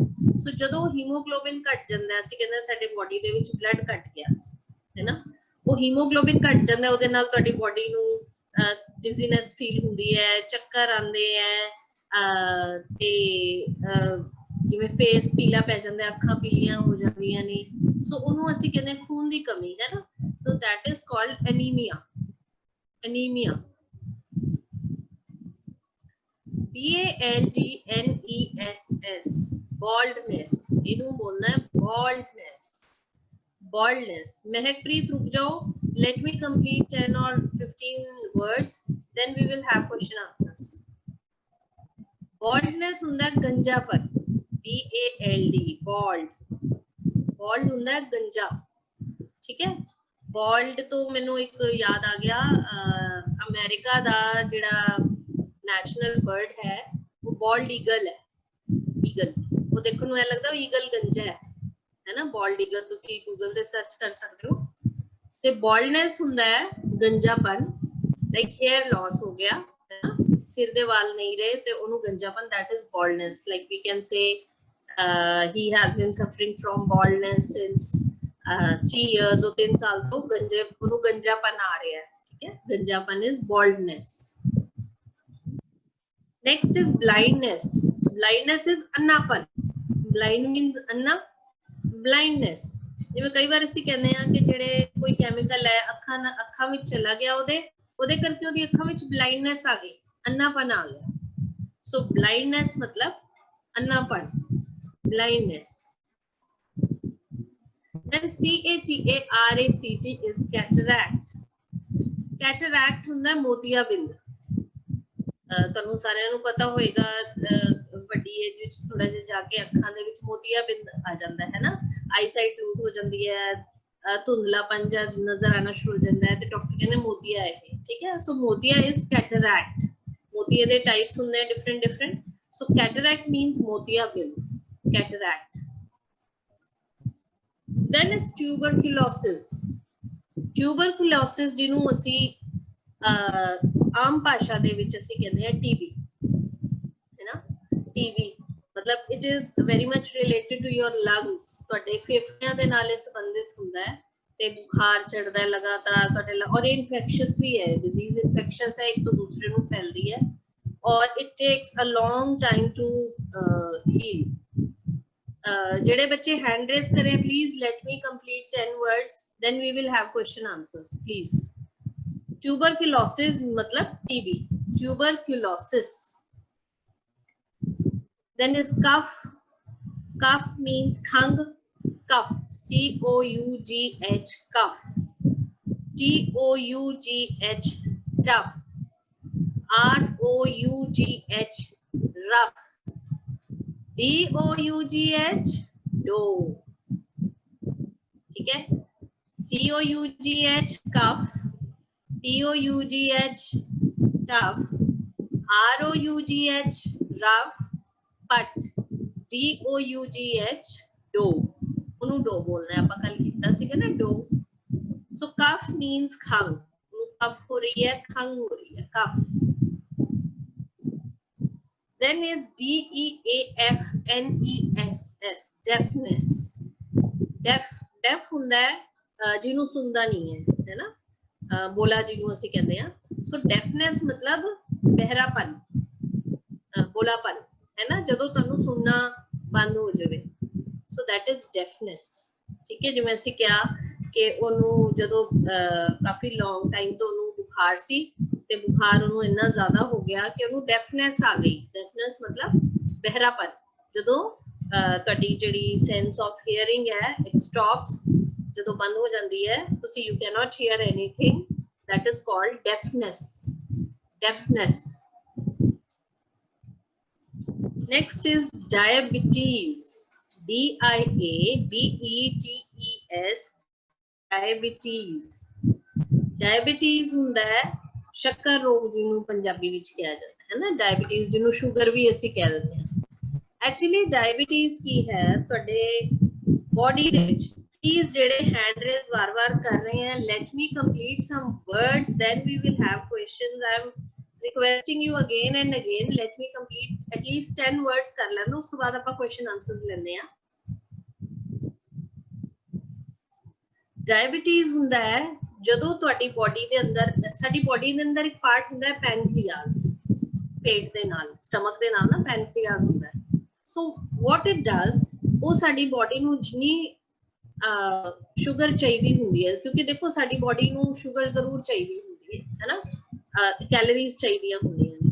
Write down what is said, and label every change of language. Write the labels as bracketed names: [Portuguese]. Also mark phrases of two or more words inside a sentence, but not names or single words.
[Punjabi] ਸੋ ਜਦੋਂ ਹੀਮੋਗਲੋबिन ਘਟ ਜਾਂਦਾ ਹੈ, ਅਸੀਂ ਕਹਿੰਦੇ ਸਾਡੇ ਬੋਡੀ ਦੇ ਵਿੱਚ ਬਲੱਡ ਘਟ ਗਿਆ ਹੈ ਨਾ, ਉਹ ਹੀਮੋਗਲੋबिन ਘਟ ਜਾਂਦਾ, ਉਹਦੇ ਨਾਲ ਤੁਹਾਡੀ ਬੋਡੀ ਨੂੰ [English] dizziness feel [Punjabi] ਹੁੰਦੀ ਹੈ, ਚੱਕਰ ਆਉਂਦੇ ਹੈ, ਤੇ ਜਿਵੇਂ ਫੇਸ ਪੀਲਾ ਪੈ ਜਾਂਦਾ, ਅੱਖਾਂ ਪੀਲੀਆਂ ਹੋ ਜਾਂਦੀਆਂ ਨੇ, ਸੋ ਉਹਨੂੰ ਅਸੀਂ ਕਹਿੰਦੇ ਖੂਨ ਦੀ ਕਮੀ ਹੈ ਨਾ, ਸੋ [English] that is called anemia. anemia, BALDNESS, baldness, [Punjabi] ਇਹਨੂੰ ਬੋਲਣਾ ਹੈ baldness. baldness. ਮਹਿਕਪ੍ਰੀਤ ਰੁਕ ਜਾਓ, [English] let me complete 10 or 15 words, then we will have question answers. [Punjabi] baldness ਹੁੰਦਾ ਗੰਜਾਪਨ, BALD, bald, bald ਹੁੰਦਾ ਗੰਜਾ, ਠੀਕ ਹੈ। bald ਤੋਂ ਮੈਨੂੰ ਇੱਕ ਯਾਦ ਆ ਗਿਆ, ਅਮਰੀਕਾ ਦਾ ਜਿਹੜਾ ਨੈਸ਼ਨਲ ਬਰਡ ਹੈ ਉਹ [English] bald eagle [Punjabi] ਹੈ, ਈਗਲ, ਉਹ ਦੇਖਣ ਨੂੰ ਐ ਲੱਗਦਾ ਈਗਲ ਗੰਜਾ ਹੈ ਨਾ, [English] bald eagle [Punjabi] ਤੁਸੀਂ ਗੂਗਲ ਤੇ ਸਰਚ ਕਰ ਸਕਦੇ ਹੋ। ਸੇ baldness ਹੁੰਦਾ ਹੈ ਗੰਜਾਪਨ, [English] like hair loss [Punjabi] ਹੋ ਗਿਆ ਹੈ ਨਾ, ਸਿਰ ਦੇ ਵਾਲ ਨਹੀਂ ਰਹੇ ਤੇ ਉਹਨੂੰ ਗੰਜਾਪਨ, [English] that is baldness. Like we can say he has been suffering from baldness since 3 years or [Punjabi] 3 ਸਾਲ ਤੋਂ ਗੰਜੇ, ਉਹਨੂੰ ਗੰਜਾਪਨ ਆ ਰਿਹਾ ਹੈ, ਠੀਕ ਹੈ। [English] ਗੰਜਾਪਨ is baldness. Next is blindness. blindness is [Punjabi] ਅੰਨਾਪਨ, [English] blind means [Punjabi] ਅੰਨਾ, blindness ਜਿਵੇਂ ਕਈ ਵਾਰ ਅਸੀਂ ਕਹਿੰਦੇ ਆ ਕਿ ਜਿਹੜੇ ਕੋਈ ਕੈਮੀਕਲ ਹੈ ਅੱਖਾਂ ਵਿੱਚ ਚਲਾ ਗਿਆ, ਉਹਦੇ ਕਰਕੇ ਉਹਦੀ ਅੱਖਾਂ ਵਿੱਚ blindness ਆ ਗਈ, ਅੰਨਾਪਨ ਆ ਗਿਆ। ਸੋ blindness ਮਤਲਬ ਅੰਨਾਪਨ, blindness. [English] Then CATARACT is cataract. [Punjabi] cataract ਹੁੰਦਾ ਮੋਤੀਆਬਿੰਦ, ਤੁਹਾਨੂੰ ਸਾਰਿਆਂ ਨੂੰ ਪਤਾ ਹੋਏਗਾ, ਵੱਡੀ ਏਜ ਵਿੱਚ ਥੋੜਾ ਜਿਹਾ ਜਾ ਕੇ ਅੱਖਾਂ ਦੇ ਵਿੱਚ ਮੋਤੀਆਬਿੰਦ ਆ ਜਾਂਦਾ ਹੈ ਨਾ, [English] eyesight loose [Punjabi] ਹੋ ਜਾਂਦੀ ਹੈ, ਧੁੰਦਲਾਪਨ ਜਾਂ ਨਜ਼ਰ ਆਣਾ ਸ਼ੁਰੂ ਹੋ ਜਾਂਦਾ ਹੈ, ਤੇ ਡਾਕਟਰ ਕਹਿੰਦੇ ਮੋਤੀਆ ਹੈ, ਠੀਕ ਹੈ। ਸੋ ਮੋਤੀਆ [English] is cataract, [Punjabi] ਮੋਤੀਏ ਦੇ ਟਾਈਪਸ ਹੁੰਦੇ ਆ ਡਿਫਰੈਂਟ, ਸੋ [English] cataract means [Punjabi] ਮੋਤੀਆਬਿੰਦ, ਕੈਟਰੈਕਟ। [English] Then is tuberculosis. [Punjabi] tuberculosis ਜਿਹਨੂੰ ਅਸੀਂ ਆਮ ਭਾਸ਼ਾ ਦੇ ਵਿੱਚ ਅਸੀਂ ਕਹਿੰਦੇ ਆ TB, ਹੈ ਨਾ, TB ਮਤਲਬ [English] it is very much related to your lungs, [Punjabi] ਤੁਹਾਡੇ ਫੇਫੜਿਆਂ ਦੇ ਨਾਲ ਇਹ ਸੰਬੰਧਿਤ ਹੁੰਦਾ ਹੈ, ਤੇ ਬੁਖਾਰ ਚੜਦਾ ਹੈ ਲਗਾਤਾਰ ਤੁਹਾਡੇ, ਔਰ ਇਹ ਇਨਫੈਕਸ਼ੀਅਸ ਵੀ ਹੈ, [English] disease infectious [Punjabi] ਹੈ, ਇੱਕ ਤੋਂ ਦੂਸਰੇ ਨੂੰ ਫੈਲਦੀ ਹੈ, ਔਰ [English] it takes a long time to heal. [Punjabi] ਜਿਹੜੇ ਬੱਚੇ [English] hand raise ਕਰੇ, please let me complete 10 words, then we will have question answers, please. tuberculosis मतलब TB, tuberculosis. Then is cough. cough means khang, cough, COUGH, cough, TOUGH, tough, ROUGH, rough, DOUGH, dough, [Punjabi] ठीक है। [English] COUGH, cough, TOUGH, tough, ROUGH, rough, but DOUGH, dough, [Punjabi] ਉਹਨੂੰ ਡੋ ਬੋਲਣਾ ਹੈ, ਆਪਾਂ ਕੱਲ ਕੀਤਾ ਸੀਗਾ ਨਾ ਡੋ। ਸੋ [English] cough means [Punjabi] ਖੰਗ, ਕਫ ਹੋ ਰਹੀ ਹੈ, ਖੰਗ ਹੋ ਰਹੀ ਹੈ, ਕਫ। [English] Then is DEAFNESS, deafness. [Punjabi] deaf ਹੁੰਦਾ ਹੈ ਜਿਹਨੂੰ ਸੁਣਦਾ ਨਹੀਂ ਹੈ, ਹੈ ਨਾ, ਬੋਲਾ ਜਿਹਨੂੰ ਅਸੀਂ ਕਹਿੰਦੇ ਆ। ਸੋ deafness ਮਤਲਬ ਬਹਿਰਾਪਨ, ਬੋਲਾਪਨ, ਹੈ ਨਾ, ਜਦੋਂ ਤੁਹਾਨੂੰ ਸੁਣਨਾ ਬੰਦ ਹੋ ਜਾਵੇ। [English] ਸੋ that is deafness, [Punjabi] ਠੀਕ ਹੈ। ਜਿਵੇਂ ਅਸੀਂ ਕਿਹਾ ਕਿ ਉਹਨੂੰ ਜਦੋਂ ਕਾਫੀ [English] long time [Punjabi] ਤੋਂ ਉਹਨੂੰ ਬੁਖਾਰ ਸੀ, ਤੇ ਬੁਖਾਰ ਉਹਨੂੰ ਇੰਨਾ ਜ਼ਿਆਦਾ ਹੋ ਗਿਆ ਕਿ ਉਹਨੂੰ ਡੈਫਨੈਸ ਆ ਗਈ। ਡੈਫਨੈਸ ਮਤਲਬ ਬਹਿਰਾਪਨ, ਜਦੋਂ ਤੁਹਾਡੀ ਜਿਹੜੀ [English] sense of hearing [Punjabi] ਹੈ [English] it stops, [Punjabi] ਜਦੋਂ ਬੰਦ ਹੋ ਜਾਂਦੀ ਹੈ, ਤੁਸੀਂ [English] you can not hear anything, that is called deafness. Next is diabetes. DIABETES, डायबिटीज। [Punjabi] डायबिटीज ਹੁੰਦਾ है ਸ਼ੱਕਰ ਰੋਗ ਜਿਹਨੂੰ ਪੰਜਾਬੀ ਵਿੱਚ [Hindi] कहा जाता है ना, [Punjabi] डायबिटीज ਜਿਹਨੂੰ ਸ਼ੂਗਰ ਵੀ ਅਸੀਂ ਕਹਿ ਦਿੰਦੇ ਹੈਂ। एक्चुअली डायबिटीज ਕੀ ਹੈ ਤੁਹਾਡੇ बॉडी ਦੇ ਵਿੱਚ। [Hindi] प्लीज ਜਿਹੜੇ [English] hand raise [Hindi] बार-बार कर रहे हैं, [English] let me complete some words, then we will have questions. I am requesting you again and again, let me complete at least 10 words [Hindi] कर लेना, उसके बाद [English] ਆਪਾਂ question answers [Hindi] लेने हैं। [Punjabi] डायबिटीज ਹੁੰਦਾ है ਜਦੋਂ ਤੁਹਾਡੀ ਬੋਡੀ ਦੇ ਅੰਦਰ, ਸਾਡੀ ਬੋਡੀ ਦੇ ਅੰਦਰ ਇੱਕ ਪਾਰਟ ਹੁੰਦਾ ਹੈ ਪੈਨਕ੍ਰੀਆਸ, ਪੇਟ ਦੇ ਨਾਲ, ਸਟਮਕ ਦੇ ਨਾਲ ਨਾ ਪੈਨਕ੍ਰੀਆਸ ਹੁੰਦਾ ਹੈ। ਸੋ [English] what it does, [Punjabi] ਉਹ ਸਾਡੀ ਬੋਡੀ ਨੂੰ ਜਿੰਨੀ ਸ਼ੂਗਰ ਚਾਹੀਦੀ ਹੁੰਦੀ ਹੈ, ਕਿਉਂਕਿ ਦੇਖੋ ਸਾਡੀ ਬੋਡੀ ਨੂੰ ਸ਼ੂਗਰ ਜ਼ਰੂਰ ਚਾਹੀਦੀ ਹੁੰਦੀ ਹੈ ਨਾ, ਕੈਲੋਰੀਜ਼ ਚਾਹੀਦੀਆਂ ਹੁੰਦੀਆਂ ਨੇ।